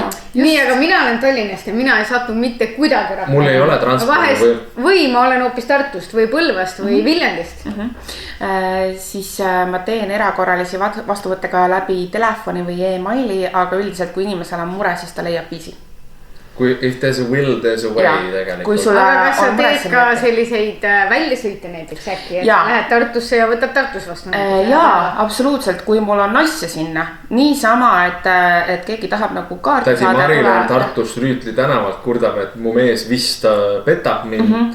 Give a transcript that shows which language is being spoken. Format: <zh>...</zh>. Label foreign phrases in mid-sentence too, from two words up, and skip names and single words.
<et>Nii, aga mina olen Tallinnast ja mina ei satu mitte kuidagi Rakveres. Mul ei ole transpordi või ma olen hoopis Tartust või Põlvast või Viljandist. Siis ma teen erakorralisi vastuvõttega läbi telefoni või e-maili, aga üldiselt kui inimesel on mure, siis ta leiab viisi. Kui</et> <en>if there's a will, there's a way</en> <et>tegelikult. Aga kas sa teed ka selliseid väljasõite näiteks äkki, et lähed Tartusse ja võtab Tartus vastu? Jaa, absoluutselt, kui mul on asja sinna. Niisama, et keegi tahab nagu kaarti saada. Tädi Maril on Tartus Rüütli tänavalt kurdab, et mu mees vist petab mind.</et>